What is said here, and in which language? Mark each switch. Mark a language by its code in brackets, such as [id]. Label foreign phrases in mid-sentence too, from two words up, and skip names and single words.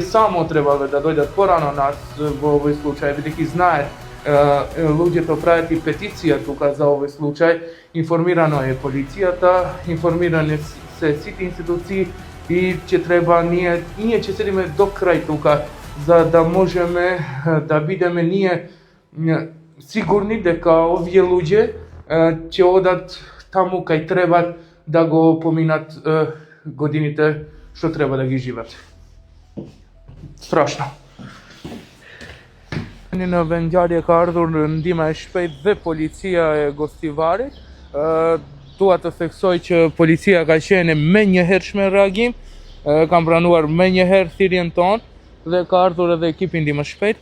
[mk] само требале да дојдат порано нас во овој случај, бидејќи знаат луѓето прават и петиција тука за овој случај, информирано е полицијата, информирани се сите институции и че треба ние че седиме до крај тука за да можеме да бидеме ние сигурни дека овие луѓе ќе одат таму кај треба да го поминат годините што треба да ги живеат. Страшно. [sq] Në vendngjarje ka ardhur ndihma e shpejtë dhe policia e Gostivarit. Dua të theksoj që policia ka qenë me njëhershme reagim, kam pranuar me njëherë thirrjen tonë dhe ka ardhur edhe ekipi ndihmës shpejt.